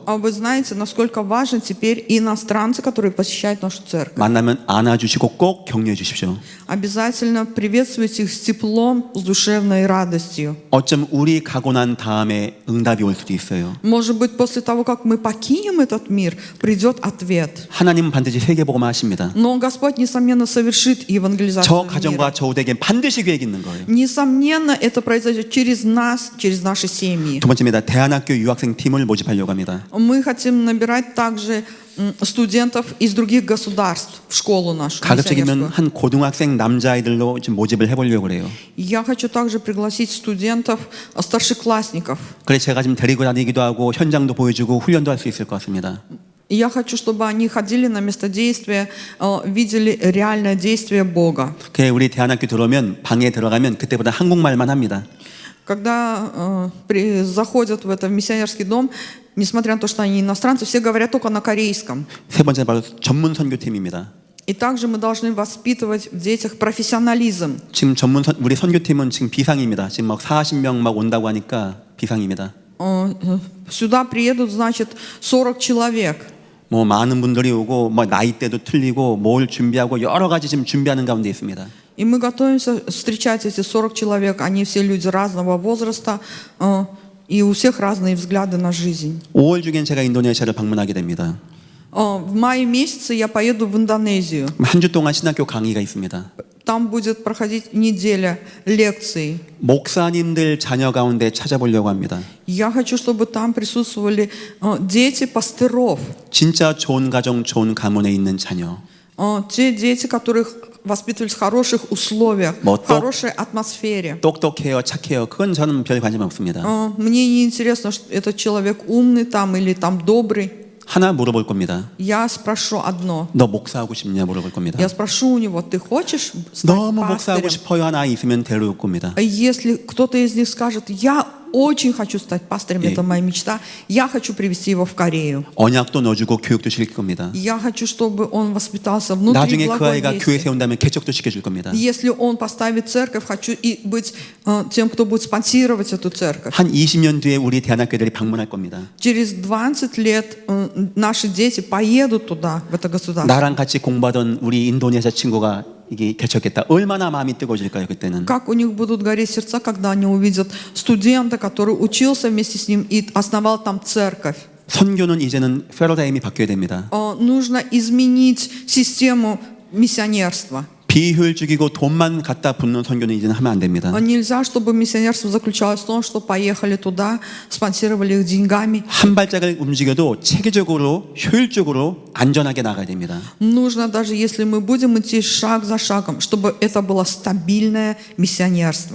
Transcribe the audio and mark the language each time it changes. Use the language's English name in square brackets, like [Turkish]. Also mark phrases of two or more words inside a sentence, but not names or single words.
[Russian] А вы знаете, насколько важны теперь иностранцы, которые посещают нашу церковь? [Korean] 만나면 안아주시고 꼭 격려해 주십시오. [Russian] Обязательно приветствуйте их с теплом, с душевной радостью. [Korean] 어쩜 우리 가고 난 다음에 응답이 올 수도 있어요. [Russian] Может быть, после того, как мы покинем этот мир, придет ответ. [Korean] 하나님은 반드시 세계복음화 하십니다. [Russian] Но Господь, несомненно, совершит евангелизацию [Korean] 저 [Russian] мира. [Korean] 가정과 저 후대에겐 반드시 계획이 있는 거예요. [Russian] Несомненно, это произойдет через нас, через наши семьи. [Korean] 두 번째입니다. 대안학교 유학생 팀을 모집하려고 합니다. [Russian] Мы хотим набирать также студентов из других государств в школу нашу. [Korean] 가급적이면 [Russian] миссионерскую. [Korean] 한 고등학생 남자아이들로 좀 모집을 해보려고 그래요. [Russian] Я хочу также пригласить студентов, старшеклассников. [Korean] 그래서 제가 지금 데리고 다니기도 하고 현장도 보여주고 훈련도 할 수 있을 것 같습니다. [Russian] И я хочу, чтобы они ходили на место действия, видели реальное действие Бога. [Korean] 그래 우리 대안학교 들어오면 방에 들어가면 그때보다 한국말만 합니다. [Russian] Когда заходят в этот миссионерский дом, несмотря на то, что они иностранцы, все говорят только на корейском. [Korean] 세 번째 바로 전문 선교팀입니다. [Russian] И также мы должны воспитывать в детях профессионализм. [Korean] 지금 우리 선교팀은 지금 비상입니다. 지금 막 40명 막 온다고 하니까 비상입니다. [Russian] Сюда приедут, значит, 40 человек. [Korean] 뭐 많은 분들이 오고 뭐 나이대도 틀리고 뭘 준비하고 여러 가지 지금 준비하는 가운데 있습니다. [Russian] И мы готовимся встречать эти 40 человек. Они все люди разного возраста, и у всех разные взгляды на жизнь. [Korean] 5월 중엔 제가 인도네시아를 방문하게 됩니다. [Russian] В мае месяце я поеду в Индонезию. [Korean] 한 주 동안 신학교 강의가 있습니다. [Russian] Там будет проходить неделя лекций. [Korean] 목사님들 자녀 가운데 찾아보려고 합니다. [Russian] Я хочу, чтобы там присутствовали дети пастыров. [Korean] 진짜 좋은 가정, 좋은 가문에 있는 자녀. Те дети, которых воспитывались в хороших условиях, в хорошей атмосфере. 똑똑해요, 착해요. 그건 저는 별 관심 없습니다. [Russian] Мне не интересно, что этот человек умный там или там добрый. [Korean] 하나 물어볼 겁니다. [Russian] Я спрошу одно. [Korean] 너 목사하고 싶냐 물어볼 겁니다. [Russian] Я спрошу у него, ты хочешь стать [Korean] 너무 목사하고 [Russian] пастырем? [Korean] 싶어요 하나 있으면 데려올 겁니다. [Russian] Если кто-то из них скажет, я очень хочу стать пастырем, это моя мечта, я хочу привести его в Корею. [Korean] 언약도 넣어주고 교육도 시킬 겁니다. [Russian] Я хочу, чтобы он воспитался внутри [Korean] 나중에 그 아이가 교회 [Russian] благовестия. [Korean] 세운다면 개척도 시켜줄 겁니다. [Russian] Если он поставит церковь, хочу и быть тем, кто будет спонсировать эту церковь. [Korean] 한 20년 뒤에 우리 대안학교들이 방문할 겁니다. [Russian] Через 20 лет наши дети поедут туда, в это государство. [Korean] 나랑 같이 공부하던 우리 인도네시아 친구가 이게 개척했다. 얼마나 마음이 뜨거워질까요 그때는? [Russian] Как у них будут гореть сердца, когда они увидят студента, который учился вместе с ним и основал там церковь. [Korean] 선교는 이제는 패러다임이 바뀌어야 됩니다. [Russian] Нужно изменить систему миссионерства. [Korean] 비효율적이고 돈만 갖다 붓는 선교는 이제는 하면 안 됩니다. [Russian] Нельзя, чтобы миссионерство заключалось в том, что поехали туда, спонсировали их деньгами. [Korean] 한 발짝을 움직여도 체계적으로 효율적으로 안전하게 나가야 됩니다. [Russian] Нужно, даже если мы будем идти шаг за шагом, чтобы это было стабильное миссионерство.